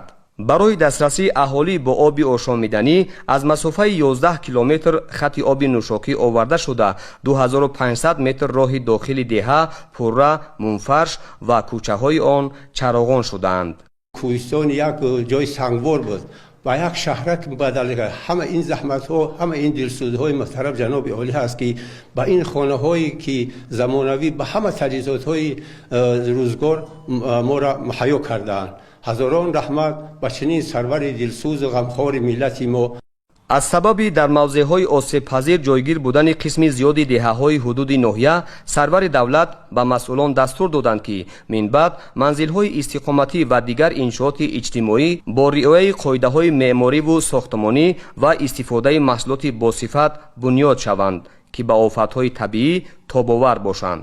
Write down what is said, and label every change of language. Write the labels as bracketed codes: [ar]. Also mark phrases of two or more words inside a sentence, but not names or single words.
[tg] барои дастрасии аҳолӣ бо оби ошомиданӣ аз масофаи 11 километр хати оби нӯшокӣ оварда шуда 2500 метр роҳи дохили деҳа пурра, мунфарш ва кӯчаҳои он чароғон шудаанд. кӯҳистон як ҷои сангвор буд [fa] و یک شهرک بدل کرد. همه این زحمت ها، همه این دلسوزهای محترم جناب عالی هست که با این خانه هایی که زمانوی به همه تجهیزات های روزگار ما را مهیا کردند. هزاران رحمت به چنین سرور دلسوز و غمخوار ملت ما. [tg] аз сабаби дар мавзеъҳои осебпазир ҷойгир будани қисми зиёди деҳаҳои ҳудуди ноҳия сарвари давлат ба масъулон дастур доданд ки минбаъд манзилҳои истиқоматӣ ва дигар иншооти иҷтимоӣ бо риояи қоидаҳои меъмориву сохтмонӣ ва истифодаи маҳсулоти босифат бунёд шаванд ки ба офатҳои табиӣ тобовар бошанд.